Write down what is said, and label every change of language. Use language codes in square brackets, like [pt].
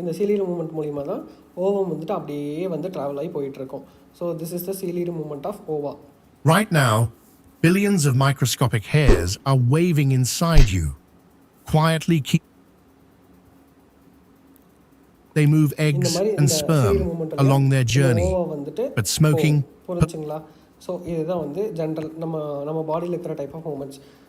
[ta] இந்த சிலியர் மூமெண்ட் மூலிமா தான் ஓவம் வந்துட்டு அப்படியே வந்து ட்ராவல் ஆகி போயிட்டு இருக்கும். [en] So this is the ciliary movement of ova. Right now, billions of microscopic hairs are waving inside you. Quietly they move eggs and sperm along their journey, but smoking... [ta] புரிஞ்சுங்களா? So இதுதான் வந்து general நம்ம பாடியில் இருக்கிற type of moments.